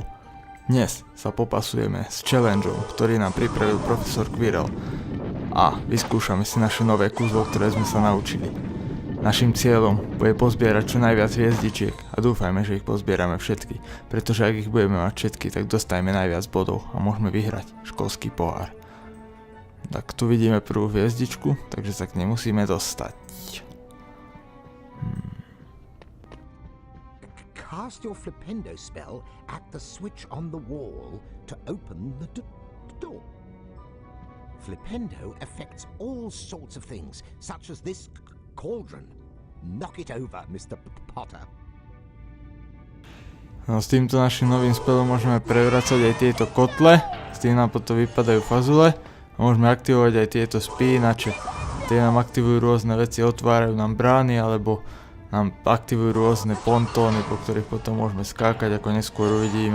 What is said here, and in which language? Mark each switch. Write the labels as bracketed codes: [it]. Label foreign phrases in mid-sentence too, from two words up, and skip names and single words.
[sk] Dnes sa popasujeme s challengeom, ktorý nám pripravil profesor Quirrell a vyskúšame si naše nové kúzlo, ktoré sme sa naučili. Naším cieľom bude pozbierať čo najviac hviezdičiek a dúfajme, že ich pozbierame všetky, pretože ak ich budeme mať všetky, tak dostajeme najviac bodov a môžeme vyhrať školský pohár. Tak tu vidíme prvú hviezdičku, takže sa k nej musíme dostať. [en] Cast your flipendo spell at the switch on the wall to open the door. Flipendo affects all sorts of things, such as this cauldron. Knock it over, Mr. Potter. [sk] No, s týmto našim novým spelom môžeme prevracať aj tieto kotle, s tým nám potom vypadajú fazule a môžeme aktivovať aj tieto spínače. Tie nám aktivujú rôzne veci, otvárajú nám brány alebo nám aktivujú rôzne pontóny, po ktorých potom môžeme skákať, ako neskôr uvidíme.